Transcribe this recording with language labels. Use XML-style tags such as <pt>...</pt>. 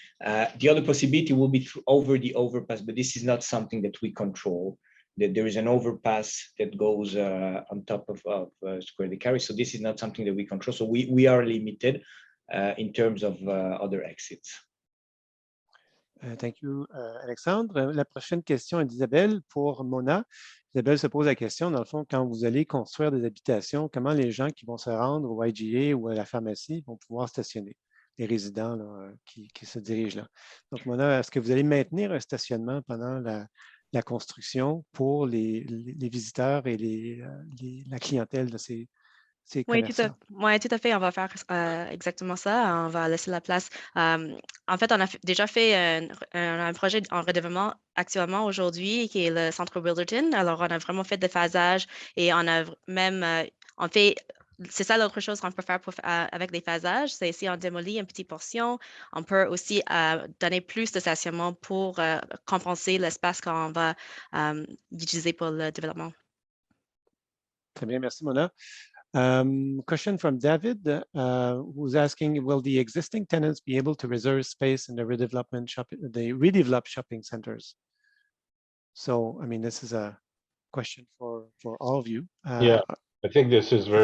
<en>The other possibility will be over the overpass, but this is not something that we control. That there is an overpass that goes on top of Square Décarie. So this is not something that we control. So we are limited in terms of other exits. Thank you, Alexandre.</en> <fr>La prochaine question est d'Isabelle pour Mona. Isabelle se pose la question, dans le fond, quand vous allez construire des habitations, comment les gens qui vont se rendre au IGA ou à la pharmacie vont pouvoir stationner? Les résidents là, qui se dirigent là. Donc, Mona, est-ce que vous allez maintenir un stationnement pendant la construction pour les visiteurs et la clientèle de ces commerçants? Oui, tout à fait. On va faire exactement ça. On va laisser la place. En fait, on a déjà fait un projet en redevelopment actuellement aujourd'hui qui est le centre Wilderton. Alors, on a vraiment fait des phasages et on a même, on fait. C'est ça l'autre chose qu'on peut faire avec des phasages, c'est si on démolit une petite portion, on peut aussi donner plus de stationnement pour compenser l'espace qu'on va utiliser pour le développement. Très bien, merci Mona.</fr> <en>Question from David, who's asking, will the existing tenants be able to reserve space in the redeveloped shopping centers? So, I mean, this is a question for all of you. Yeah, I think this is very</en>